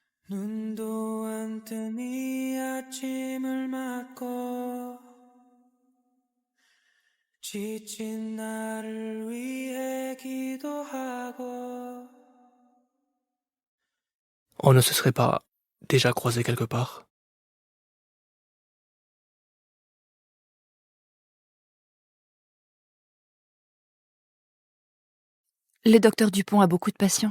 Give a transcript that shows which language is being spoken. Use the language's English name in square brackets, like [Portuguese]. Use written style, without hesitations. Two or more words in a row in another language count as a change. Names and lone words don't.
[Korean] 눈도 안 뜬 이 아침을 맞고 지친 나를 위해 기도하고 [French] On ne se serait pas déjà croisé quelque part? Le docteur Dupont a beaucoup de patients.